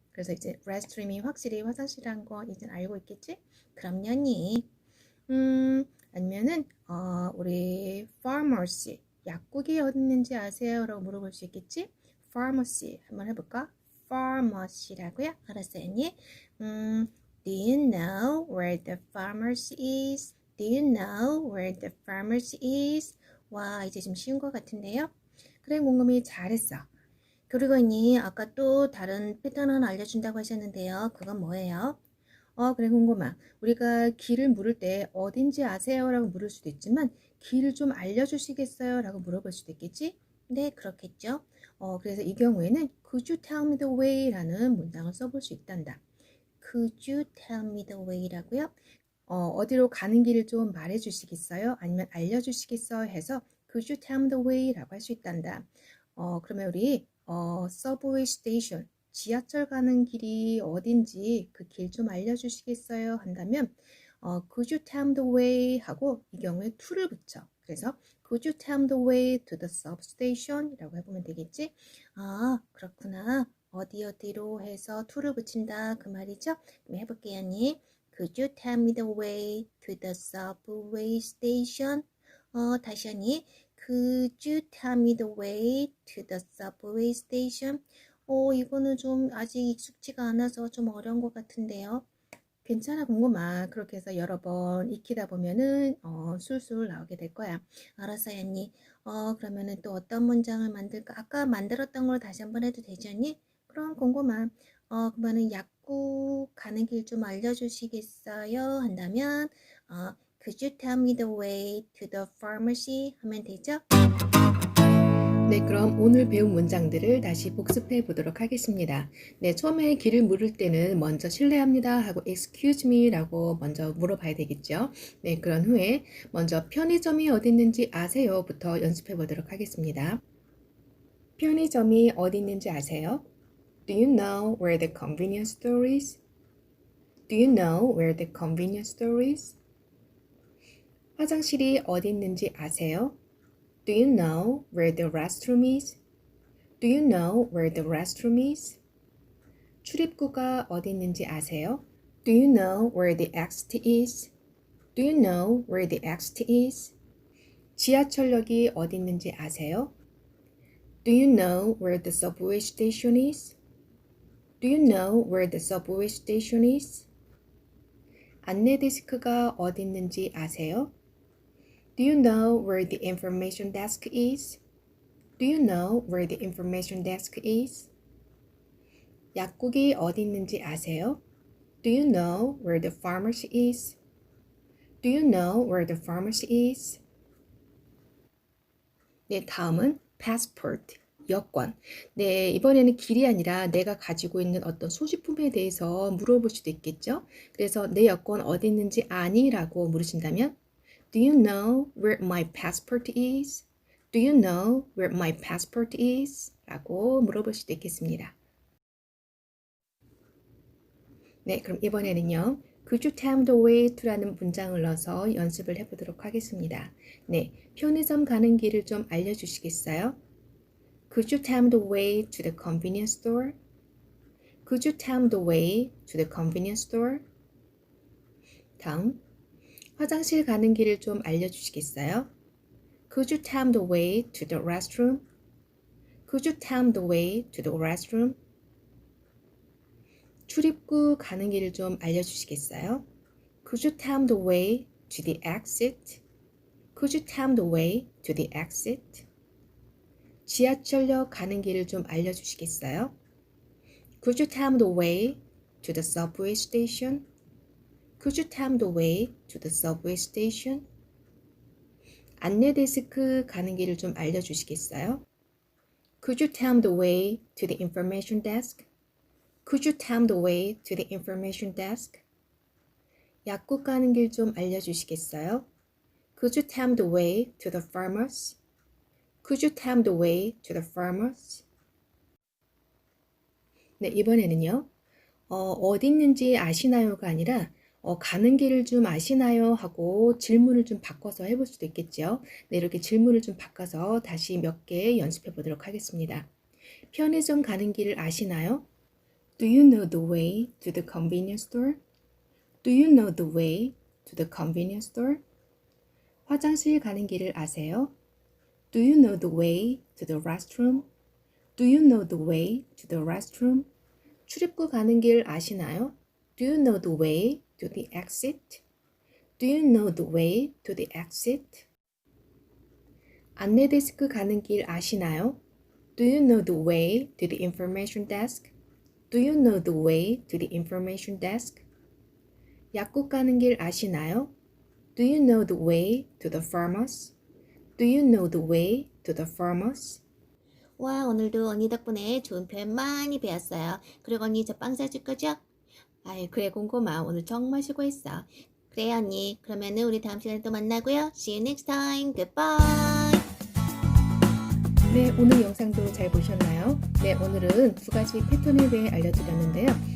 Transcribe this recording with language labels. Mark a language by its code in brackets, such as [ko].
[ko] 그래서 이제 레스트룸이 확실히 화장실이란 거 이제 알고 있겠지? 그럼요니. 아니면은 우리 pharmacy 약국이 어디 있는지 아세요? 라고 물어볼 수 있겠지? pharmacy 한번 해볼까? pharmacy라고요? 알았어요, 언니. [en] Do you know where the pharmacy is? Do you know where the pharmacy is? [ko] 와, 이제 좀 쉬운 것 같은데요? 그래, 곰곰이 잘했어. 그리고 언니, 아까 또 다른 패턴 하나 알려준다고 하셨는데요. 그건 뭐예요? 그래, 곰곰아. 우리가 길을 물을 때 어딘지 아세요? 라고 물을 수도 있지만 길을 좀 알려주시겠어요? 라고 물어볼 수도 있겠지? 네, 그렇겠죠. 그래서 이 경우에는 [en] Could you tell me the way? [ko] 라는 문장을 써볼 수 있단다. [en] Could you tell me the way [ko] 라고요? 어디로 가는 길을 좀 말해주시겠어요? 아니면 알려주시겠어요? 해서 [en] Could you tell me the way? [ko] 라고 할 수 있단다. 그러면 우리 subway station, 지하철 가는 길이 어딘지 그 길 좀 알려주시겠어요? 한다면 [en] Could you tell me the way? [ko] 하고 이 경우에 to를 붙여. [en] 그래서 Could you tell me the way to the substation? [ko] 이라고 해보면 되겠지? 아, 그렇구나. 어디로 해서 to를 붙인다 그 말이죠? 그럼 해볼게요, 언니. [en] Could you tell me the way to the subway station? [ko] 다시 언니. [en] Could you tell me the way to the subway station? [ko] 이거는 좀 아직 익숙지가 않아서 좀 어려운 것 같은데요. 괜찮아, 궁금하. 그렇게 해서 여러 번 익히다 보면은 술술 나오게 될 거야. 알았어요, 언니. 그러면은 또 어떤 문장을 만들까? 아까 만들었던 걸 다시 한번 해도 되지, 언니? 그럼 궁금하. 그러면은 약국 가는 길 좀 알려주시겠어요? 한다면, [en] Could you tell me the way to the pharmacy? [ko] 하면 되죠? 네, 그럼 오늘 배운 문장들을 다시 복습해 보도록 하겠습니다. 네, 처음에 길을 물을 때는 먼저 실례합니다 하고 [en] excuse me [ko] 라고 먼저 물어봐야 되겠죠. 네, 그런 후에 먼저 편의점이 어디 있는지 아세요? 부터 연습해 보도록 하겠습니다. 편의점이 어디 있는지 아세요? [en] Do you know where the convenience store is? Do you know where the convenience store is? [ko] 화장실이 어디 있는지 아세요? [en] Do you know where the restroom is? Do you know where the restroom is? [ko] 출입구가 어디 있는지 아세요? [en] Do you know where the exit is? Do you know where the exit is? [ko] 지하철역이 어디 있는지 아세요? [en] Do you know where the subway station is? Do you know where the subway station is? [ko] 안내 데스크가 어디 있는지 아세요? [en] Do you know where the information desk is? Do you know where the information desk is? [ko] 약국이 어디 있는지 아세요? [en] Do you know where the pharmacy is? Do you know where the pharmacy is? [ko] 네, 다음은 passport, 여권. 네, 이번에는 길이 아니라 내가 가지고 있는 어떤 소지품에 대해서 물어볼 수도 있겠죠? 그래서 내 여권 어디 있는지 아니? 라고 물으신다면 [en] Do you know where my passport is? Do you know where my passport is? [ko] 라고 물어볼 수도 있겠습니다. 네, 그럼 이번에는요. [en] Could you tell me the way to라는 [ko] 문장을 넣어서 연습을 해보도록 하겠습니다. 네, 편의점 가는 길을 좀 알려주시겠어요? [en] Could you tell me the way to the convenience store? Could you tell me the way to the convenience store? [ko] 다음, 화장실 가는 길을 좀 알려주시겠어요? [en] Could you tell me the way to the restroom? Could you tell me the way to the restroom? [ko] 출입구 가는 길을 좀 알려주시겠어요? [en] Could you tell me the way to the exit? Could you tell me the way to the exit? [ko] 지하철역 가는 길을 좀 알려주시겠어요? [en] Could you tell me the way to the subway station? Could you tell me the way to the subway station? [ko] 안내 데스크 가는 길을 좀 알려주시겠어요? [en] Could you tell me the way to the information desk? Could you tell me the way to the information desk? [ko] 약국 가는 길 좀 알려주시겠어요? [en] Could you tell me the way to the pharmacy? Could you tell me the way to the farmers? [ko] 네, 이번에는요. 어디 있는지 아시나요가 아니라 가는 길을 좀 아시나요? 하고 질문을 좀 바꿔서 해볼 수도 있겠죠. 네, 이렇게 질문을 좀 바꿔서 다시 몇 개 연습해 보도록 하겠습니다. 편의점 가는 길을 아시나요? [en] Do you know the way to the convenience store? Do you know the way to the convenience store? [ko] 화장실 가는 길을 아세요? [en] Do you know the way to the restroom? Do you know the way to the restroom? [ko] 출입구 가는 길 아시나요? [en] Do you know the way to the exit? Do you know the way to the exit? [ko] 안내 데스크 가는 길 아시나요? [en] Do you know the way to the information desk? Do you know the way to the information desk? [ko] 약국 가는 길 아시나요? [en] Do you know the way to the farmers? Do you know the way to the farmers? [ko] 와, 오늘도 언니 덕분에 좋은 표현 많이 배웠어요. 그리고 언니 저 빵 사줄 거죠? 아이, 그래, 곰곰아. 오늘 정말 수고했어. 그래 언니. 그러면은 우리 다음 시간에 또 만나고요. [en] See you next time. Goodbye. [ko] 네, 오늘 영상도 잘 보셨나요? 네, 오늘은 두 가지 패턴에 대해 알려드렸는데요.